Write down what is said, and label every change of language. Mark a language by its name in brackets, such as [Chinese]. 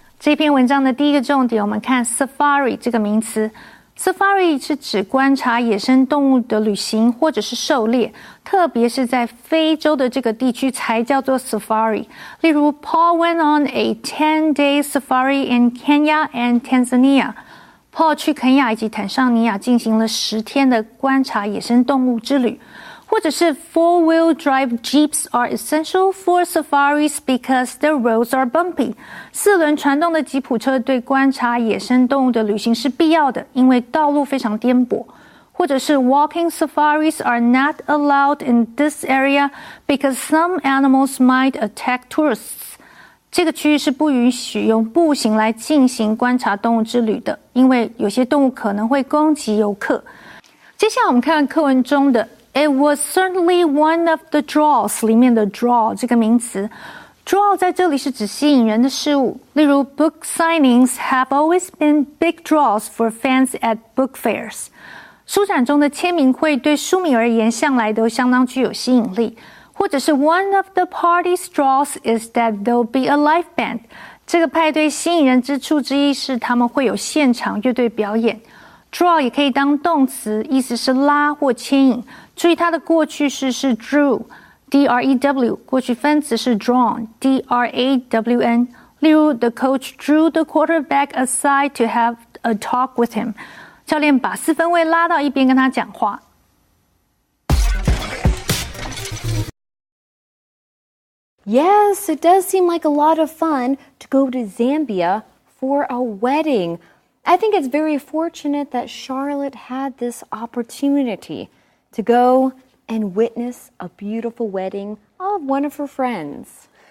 [Chinese] 这篇文章的第一个重点，我们看 safari 这个名词。 Safari 是指观察野生动物的旅行或者是狩猎，特别是在非洲的这个地区才叫做 safari。 [English] 例如 Paul went on a 10-day safari in Kenya and Tanzania. [Chinese] Paul 去肯亚以及坦桑尼亚进行了10天的观察野生动物之旅。 [English] 或者是 four-wheel drive jeeps are essential for safaris because the roads are bumpy. [Chinese] 4轮传动的吉普车对观察野生动物的旅行是必要的，因为道路非常颠簸。 [English] 或者是 walking safaris are not allowed in this area because some animals might attack tourists. [Chinese] 这个区域是不允许用步行来进行观察动物之旅的，因为有些动物可能会攻击游客。接下来我们看课文中的 [English] It was certainly one of the draws [Chinese] 里面的 draw 这个名词 draw 在这里是指吸引人的事物，例如 [English] book signings have always been big draws for fans at book fairs [Chinese] 书展中的签名会对书迷而言向来都相当具有吸引力，或者是 [English] one of the party's draws is that there'll be a live band [Chinese] 这个派对吸引人之处之一是他们会有现场乐队表演。 Draw 也可以当动词，意思是拉或牵引。注意它的过去式是 drew, D-R-E-W, 过去分词是 drawn, D-R-A-W-N. [English] 例如 The coach drew the quarterback aside to have a talk with him. [Chinese] 教练把四分卫拉到一边跟他讲话。 [English] Yes, it does seem like a lot of fun to go to Zambia for a wedding. I think it's very fortunate that Charlotte had this opportunity to go and witness a beautiful wedding of one of her friends.